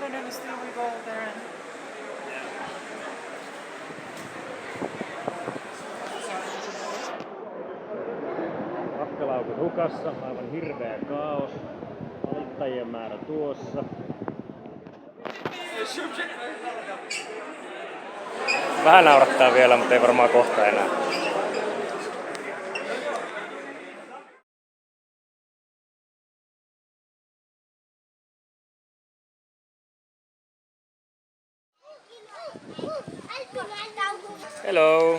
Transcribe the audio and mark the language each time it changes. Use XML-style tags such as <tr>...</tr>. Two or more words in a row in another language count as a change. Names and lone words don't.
<en>still we go there and...</en> <fi>Matkalaukut hukassa, aivan hirveä kaos. Valittajien määrä tuossa. Vähän naurattaa vielä, mutta ei varmaan kohta enää.</fi> <en>Hello.</en>